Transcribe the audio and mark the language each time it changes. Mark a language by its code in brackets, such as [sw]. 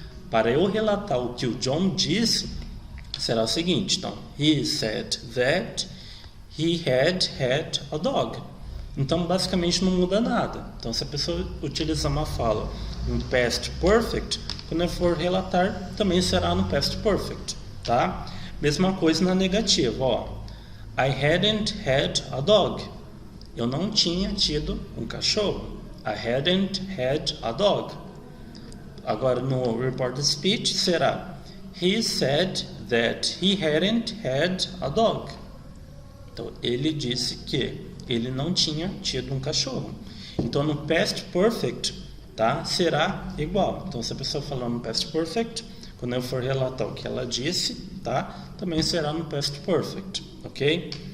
[pt] Para eu relatar o que o John disse, será o seguinte, então, [en] he said that he had a dog. [pt] Então, basicamente, não muda nada. Então, se a pessoa utilizar uma fala no past perfect, quando eu for relatar, também será no past perfect, tá? Mesma coisa na negativa, [en] I hadn't had a dog. [pt] Eu não tinha tido um cachorro. [en] I hadn't had a dog. [pt] Agora, no [en] reported speech, [pt] será [en] he said that he hadn't had a dog. [pt] Então, ele disse que ele não tinha tido um cachorro. Então, no past perfect, tá, será igual. Então, se a pessoa falar no past perfect, quando eu for relatar o que ela disse, tá, também será no past perfect, ok?